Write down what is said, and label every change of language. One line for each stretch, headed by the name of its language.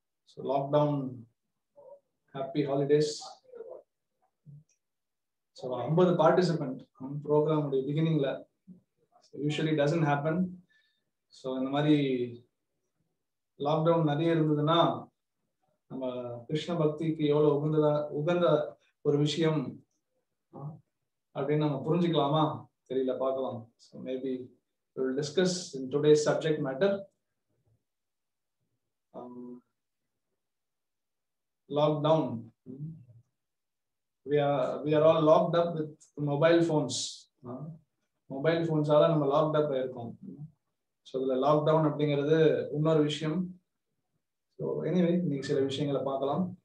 English: So lockdown, happy holidays. So 50 participant program
Tamil: beginningல
English: usually doesn't happen.
Tamil: So இந்த மாதிரி lockdown நிறைய இருந்ததுன்னா நம்ம கிருஷ்ண பக்திக்கு எவ்வளவு உகந்த ஒரு விஷயம் அப்படின்னு நம்ம புரிஞ்சுக்கலாமா தெரியல, பார்க்கலாம்.
English: So maybe we will discuss in today's subject matter. Lockdown. We are all locked up with mobile phones. Mobile phones
Tamil: ஆல நம்ம
English: locked up
Tamil: ஆயிருக்கோம். ஸோ இதுல லாக்டவுன் அப்படிங்கிறது இன்னொரு விஷயம். ஸோ எனிவே இன்னைக்கு சில விஷயங்களை பார்க்கலாம்.